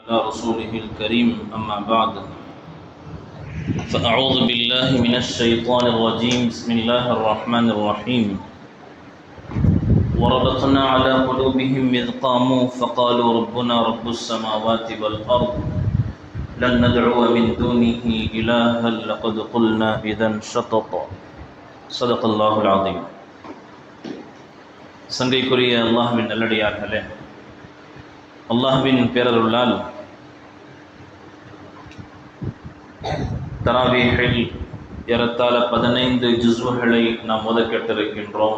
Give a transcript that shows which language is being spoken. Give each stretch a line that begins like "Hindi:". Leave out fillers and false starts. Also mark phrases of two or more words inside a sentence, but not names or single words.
Arabic: رسوله الكريم أما بعد فأعوذ بالله من الشيطان الرجيم بسم الله الرحمن الرحيم وربطنا على قلوبهم إذ قاموا فقالوا ربنا رب السماوات والأرض لن ندعو من دونه إلها لقد قلنا إذا شططا صدق الله العظيم.
Tamil: சங்கைக்குரிய அல்லாஹ்வின் நல்லடியார்களே, அல்லாஹ்வின் பேரருளால் தராவீஹில் ஏறத்தாழ 15 ஜுஸ்வுகளை நாம் ஓத கேட்டிருக்கின்றோம்.